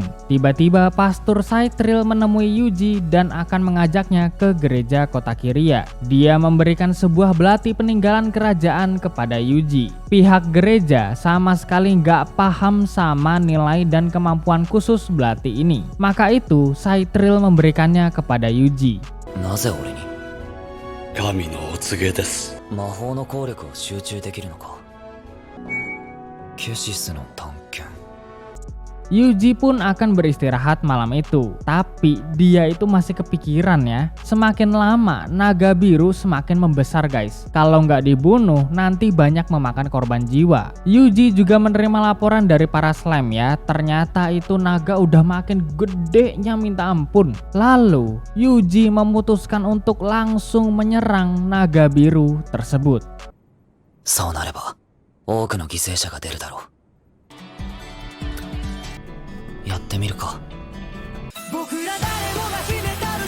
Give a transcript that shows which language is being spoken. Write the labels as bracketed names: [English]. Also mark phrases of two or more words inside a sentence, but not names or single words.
[Indonesian] Tiba-tiba Pastor Saitril menemui Yuji dan akan mengajaknya ke gereja kota Kiria. Dia memberikan sebuah belati peninggalan kerajaan kepada Yuji. Pihak gereja sama sekali nggak paham sama nilai dan kemampuan khusus belati ini. Maka itu Saitril memberikannya kepada Yuji. [Japanese] なぜ俺に神のお告げです。魔法の効力を集中できるのか。ケシスの探検。 [Indonesian] Yuji pun akan beristirahat malam itu. Tapi dia itu masih kepikiran ya. Semakin lama naga biru semakin membesar guys. Kalau nggak dibunuh nanti banyak memakan korban jiwa. Yuji juga menerima laporan dari para slime ya. Ternyata itu naga udah makin gedenya minta ampun. Lalu Yuji memutuskan untuk langsung menyerang naga biru tersebut. [Japanese] そうなれば多くの犠牲者が出るだろう。やってみるか。僕ら誰もが秘め